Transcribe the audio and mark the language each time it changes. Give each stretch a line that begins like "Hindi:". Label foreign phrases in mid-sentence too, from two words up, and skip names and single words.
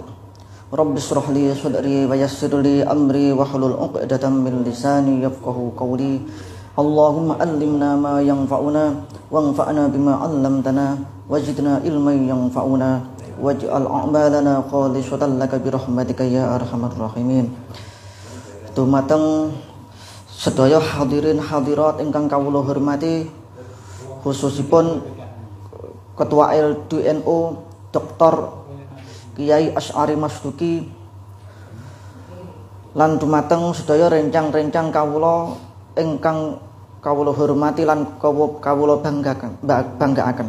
Arabic: رب اشرح لي صدري ويسر لي أمري واحلل عقدة من لساني يفقهوا قولي. اللهم علمنا ما ينفعنا وانفعنا بما علمتنا وزدنا علما ينفعنا واجعل أعمالنا خالصة لك برحمتك يا أرحم الراحمين.
Javanese: Dumateng sedaya hadirin hadirat ingkang kawula hormati, khususipun Ketua LDNU Dr. Kiai Asy'ari Masduki lan dumateng sedaya rencang-rencang kawula ingkang kawula hormati lan kawula banggaaken.